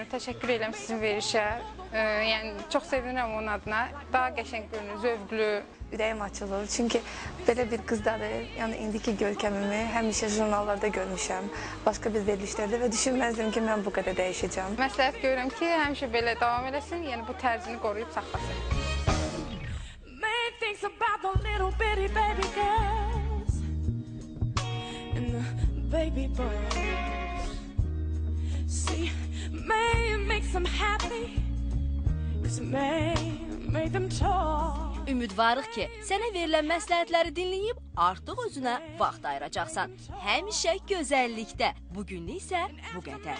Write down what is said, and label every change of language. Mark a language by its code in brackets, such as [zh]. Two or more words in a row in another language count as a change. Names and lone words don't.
[az] Təşəkkür edirəm sizin verişə. Yəni çox sevinirəm onun adına. Daha qəşəng görünür, zövqlü. Ürəyim açılır. Çünki belə bir qızdadır. Yəni indiki görkəmimi həmişə jurnallarda görmüşəm, başqa bir verilişlərdə və düşünməzdim ki, mən bu qədər dəyişəcəm. Məsləhət görürəm ki, həmişə belə davam eləsin, yəni bu tərzini qoruyub saxlasın. [en] Man thinks about the little bitty baby girls and the baby boys. See, man makes them happy, 'cause man made them tall. [az] Ümidvarıq ki, sənə verilən məsləhətləri dinləyib artıq özünə vaxt ayıracaqsan. Həmişə gözəllikdə. Bugünlük isə bu qədər.